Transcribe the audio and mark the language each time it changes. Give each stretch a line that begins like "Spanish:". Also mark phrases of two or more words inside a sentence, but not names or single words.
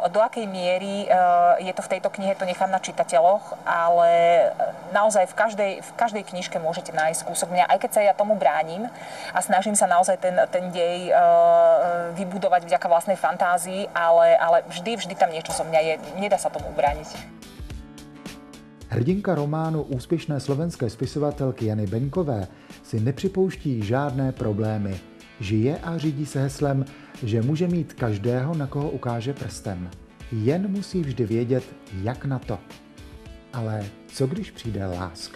Slovak: Do akej miery je to v tejto knihe, to nechám na čitateľoch, ale naozaj v každej knižke môžete nájsť kúsok mňa, aj keď sa ja tomu bránim a snažím sa naozaj ten dej vybudovať vďaka vlastnej fantázii, ale vždy tam niečo zo mňa je. Nedá sa tomu ubrániť.
Czech: Hrdinka románu úspěšné slovenské spisovatelky Jany Benkové si nepřipouští žádné problémy. Žije a řídí se heslem, že může mít každého, na koho ukáže prstem. Jen musí vždy vědět, jak na to. Ale co když přijde láska?